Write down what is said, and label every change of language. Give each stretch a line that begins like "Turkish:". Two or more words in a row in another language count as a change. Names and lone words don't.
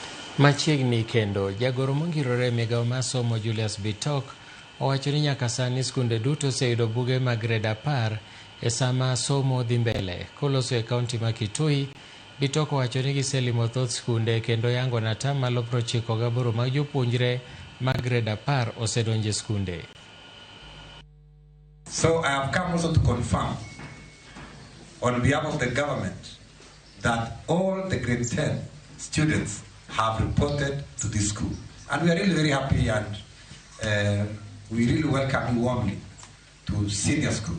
Luo (Kenya and Tanzania): Machiegni kendo, jagoro mongirore Migao mar Somo Julius Bitok owacho ni nyaka sani skunde duto oseyudo buge mag gred 10 e sama somo dhi mbele. Koloso e kaunti ma Kitui, Bitok owacho ni giselimo thoth skunde kendo yango ni 98% mag jopuonjre mag gred 10 osedonjo e skunde.
English: So I have come also to confirm on behalf of the government that all the grade 10 students have reported to this school. And we are really very happy, and we really welcome you warmly to senior school.